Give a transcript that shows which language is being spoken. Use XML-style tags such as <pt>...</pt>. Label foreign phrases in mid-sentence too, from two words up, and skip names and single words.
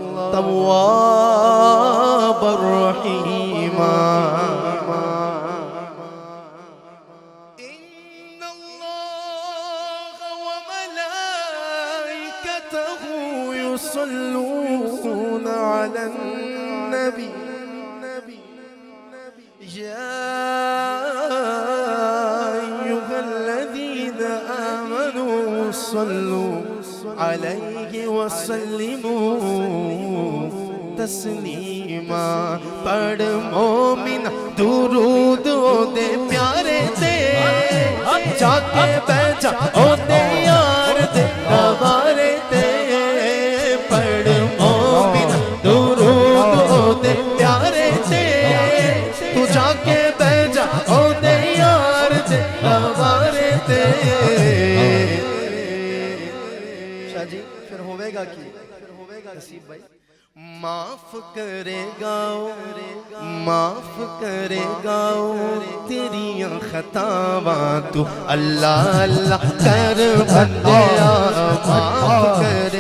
<ar>توابا رحيما إن الله وملائكته يصلون على النبي يا أيها الذين آمنوا صلوا عليه وسلموا تسلیما</ar> <pa>پڑھ مومن درود دے پیارے تے جا کے بہ جاؤ دے یار دے دوارے تے پڑھ مومن درود دے پیارے تے تو جا کے بہ جاؤ دے یار دے دوارے تے شاہ جی پھر ہوئے گا کی نصیب بھائی معاف کرے گا معاف کرے گا تیری خطاواں تو اللہ اللہ کر بندیا معاف کرے</pa>